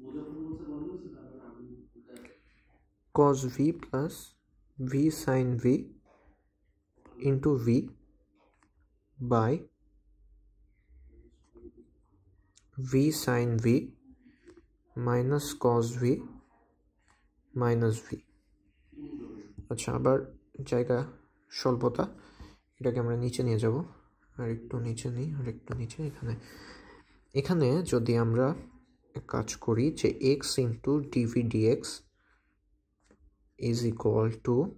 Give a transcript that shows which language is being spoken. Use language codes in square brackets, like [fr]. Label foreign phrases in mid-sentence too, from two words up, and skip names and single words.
[en] cos v plus v sin v into v by v sin v minus cos v minus v। [bn] আচ্ছা, আবার জায়গা স্বল্পতা, এটাকে আমরা নিচে নিয়ে যাব, আর একটু নিচে নিই, আর একটু নিচে, এখানে যদি আমরা কাজ করি যে [en] x into dv dx is equal to,